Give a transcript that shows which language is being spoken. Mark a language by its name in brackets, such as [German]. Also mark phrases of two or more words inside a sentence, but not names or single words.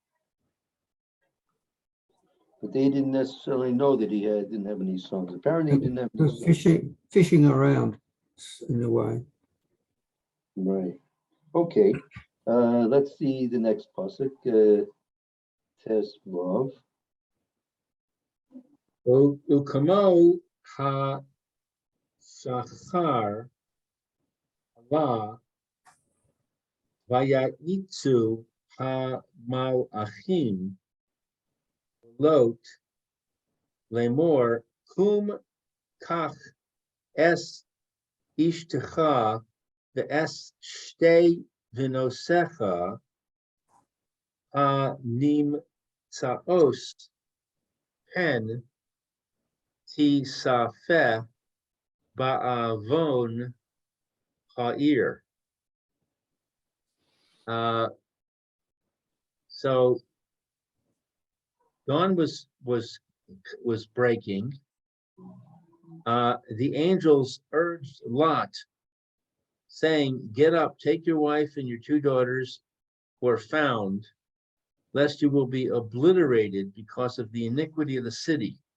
[English] But they didn't necessarily know that he didn't have any sons. Apparently, he didn't have any sons. Fishing around in a way. Right. Okay. Let's see the next pasuk. Test love. [Hebrew] וכמו ה שחר עלה ויאיצו ה מלאכים לוט לאמר קום קח את אשתך ואת שתי בנותיך ה נמצאות פן תספה בעון העיר. [English] So dawn was breaking. The angels urged Lot, saying, "Get up, take your wife and your two daughters who are found, lest you will be obliterated because of the iniquity of the city."